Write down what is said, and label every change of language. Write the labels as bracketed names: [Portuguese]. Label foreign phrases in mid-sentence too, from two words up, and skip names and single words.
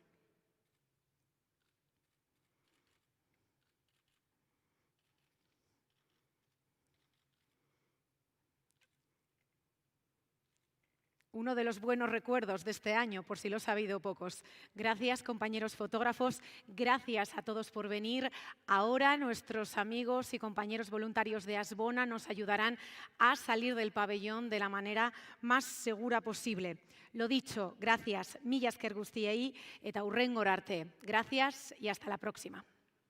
[Spanish] Uno de los buenos recuerdos de este año, por si lo ha habido pocos. Gracias, compañeros fotógrafos. Gracias a todos por venir. Ahora nuestros amigos y compañeros voluntarios de Asbona nos ayudarán a salir del pabellón de la manera más segura posible. Lo dicho, gracias. [Basque] Mila esker guztiei eta hurrengora arte. [Spanish] Gracias y hasta la próxima.